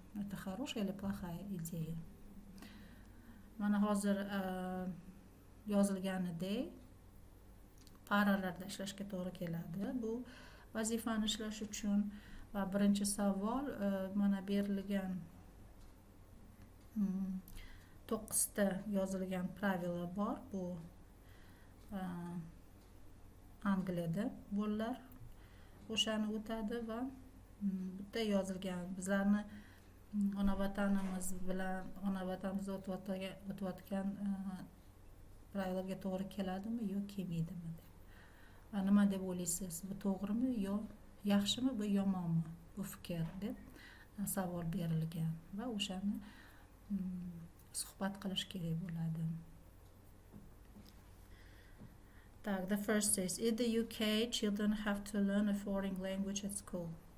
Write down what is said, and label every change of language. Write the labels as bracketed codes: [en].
[ru] Это хорошая или плохая идея? [uz] Mana hozir yozilganidek paralarda ishlashga to'g'ri keladi. Bu vazifani ishlash uchun va birinchi savol mana berilgan 9 ta yozilgan pravila bor. Bu Angliyada bolalar o'shani o'tadi va bitta yozilgan bizlarni ona vatanimiz bilan ona vatanimizda o'tayotgan pravilaga to'g'ri keladimi yo kelmaydimi deb. Va nima deb o'ylaysiz? Bu to'g'rimi yo yaxshimi, bu yomonmi bu fikr deb savol berilgan va o'shani suhbat qilish kerak bo'ladi. [en] The first is, in the UK, children have to learn a foreign language at school.